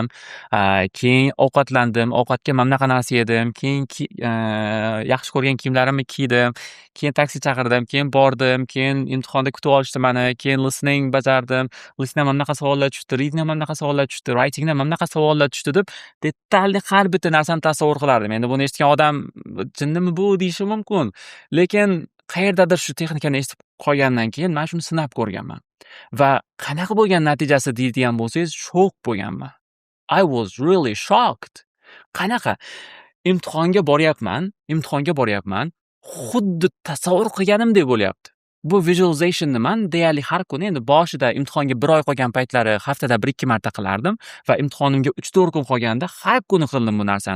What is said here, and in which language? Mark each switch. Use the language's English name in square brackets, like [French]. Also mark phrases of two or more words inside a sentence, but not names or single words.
[Uzbek] Keyin ovqatlandim, ovqatga mana bunaqa narsa yedim, keyin yaxshi ko'rgan kiyimlarimni kiydim, keyin taksi chaqirdim, keyin bordim, keyin imtihonda kutib olishdi meni, keyin listening bajardim, listendan mana bunaqa savollar tushdi, readingdan mana bunaqa savollar tushdi, writingdan mana bunaqa savollar tushdi deb detalli har bitta narsani tasavvur qilardim. Endi buni eshitgan odam jinnimi bu deyishi mumkin. Lekin qayerdadir shu texnikani eshitib qolgandan keyin men shuni sinab ko'rganman. Va qanaqa bo'lgan natijasi deydigan bo'lsangiz, shok bo'lganman. [English] I was really shocked. [Uzbek] Qanaqa? Imtihonga boryapman, xuddi tasavvur qilganimdek bo'lyapti. Bu visualization'ni men deyarli har kuni, endi boshida imtihonga 1 oy qolgan paytlari haftada 1-2 marta qilardim va imtihonimga 3-4 kun qolganda har kuni qildim bu narsani.